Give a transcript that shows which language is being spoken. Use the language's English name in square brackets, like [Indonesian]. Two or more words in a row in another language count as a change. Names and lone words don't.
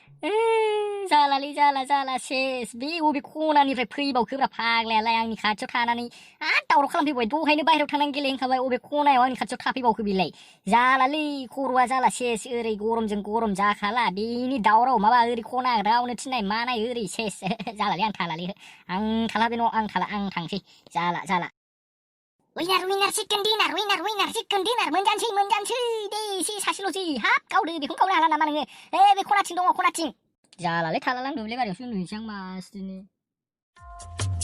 [Bodo] जाला सेस बे अबे खनानिफ्राय फैबावखोब्रा फाग्लायालाय आंनि खाथियाव थानानै दावराव खालामफैबाय दहायनो बाहेरायाव थांनानै गेलेहैखाबाय अबे खनायाव आंनि खाथियाव थाफैबावखो बेलाय जालालै खर'आ जाला सेस ओरै गरमजों गरम जाखाला बेनि दावराव माबा ओरै खना रावनो थिननाय मानाय ओरै सेस जालालै आं थाला बे न'आव आं थांसै जाला [English] Winner, chicken dinner, [Bodo] मोनजानोसै दे एसे सासेल'सै गावदो बेखौनो गावनो हाला नामा नोङो बे खनाथिं दङ खनाथिं जालालै थालालां दुब्लि बारियावसो उन्दुहैनोसै आं मासदिनो